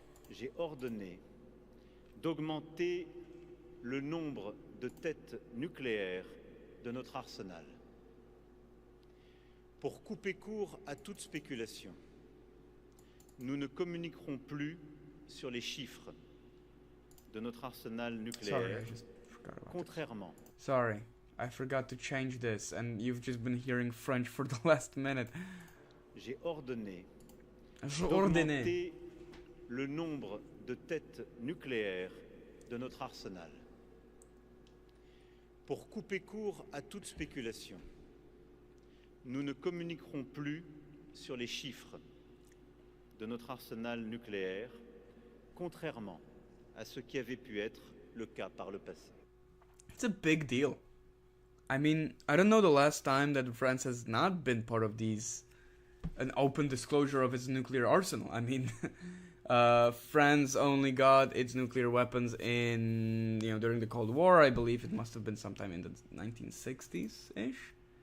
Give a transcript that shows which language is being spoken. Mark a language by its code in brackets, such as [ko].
[fr] J'ai ordonné d'augmenter le nombre de têtes nucléaires de notre arsenal. Pour couper court à toute spéculation, nous ne communiquerons plus sur les chiffres de notre arsenal nucléaire, contrairement. [en] Sorry, I forgot to change this, and you've just been hearing French for the last minute. [fr] J'ai ordonné d'augmenter le nombre de têtes nucléaires de notre arsenal. Pour couper court à toute spéculation, nous ne communiquerons plus sur les chiffres de notre arsenal nucléaire, contrairement à ce qui avait pu être le cas par le passé. [en] It's a big deal. I mean, I don't know the last time that France has not been part of an open disclosure of its nuclear arsenal. I mean, France only got its nuclear weapons during the Cold War. I believe it must have been sometime in the 1960s-ish.